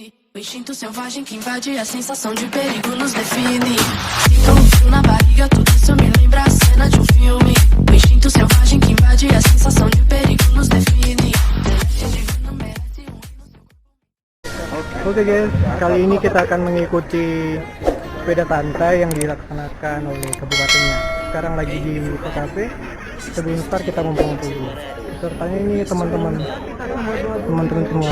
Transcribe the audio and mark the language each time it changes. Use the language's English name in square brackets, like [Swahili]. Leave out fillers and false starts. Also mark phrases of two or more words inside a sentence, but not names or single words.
[Portuguese] O instinto selvagem que invade a sensação de perigo nos define. Sinto um frio na barriga, tudo isso me lembra a cena de um filme. O instinto selvagem que invade a sensação de perigo nos define. [Indonesian] Oke guys, kali ini kita akan mengikuti sepeda santai yang dilaksanakan oleh kabupatennya. Sekarang lagi di TKP. Sebelum start kita ngumpul-ngumpul dulu. Pesertanya ini teman-teman semua.